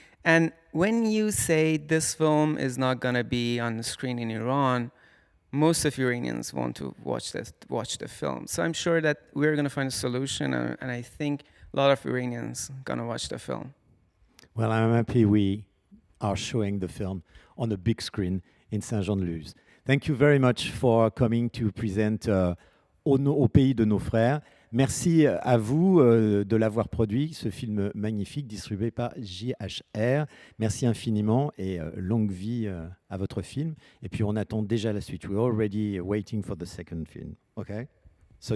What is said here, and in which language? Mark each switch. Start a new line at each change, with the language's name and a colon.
English: And when you say this film is not going to be on the screen in Iran, most of Iranians want to watch the film. So I'm sure that we're going to find a solution, and I think a lot of Iranians gonna watch the film. Well, I'm happy we are showing the film on a big screen in Saint-Jean-de-Luz. Thank you very much for coming to present au pays de nos frères.
French: Merci à vous de l'avoir produit, ce film magnifique distribué par JHR. Merci infiniment et longue vie à votre film. Et puis on attend déjà la suite.
English: We're already waiting for the second film. Okay? So